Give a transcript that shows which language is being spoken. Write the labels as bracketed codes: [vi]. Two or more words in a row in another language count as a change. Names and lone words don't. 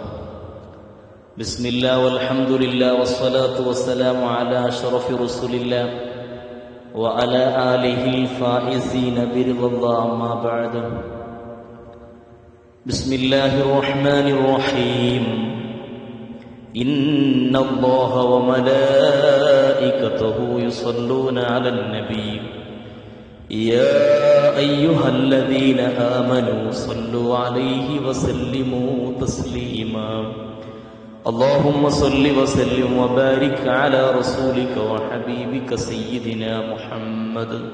[ar] بسم الله والحمد لله والصلاة والسلام على أشرف رسول الله وعلى آله الفائزين برضوان الله أما بعد. بسم الله الرحمن الرحيم. إن الله وملائكته يصلون على النبي يا أيها الذين آمنوا صلوا عليه وسلموا تسليما اللهم صل وسلم وبارك على رسولك وحبيبك سيدنا محمد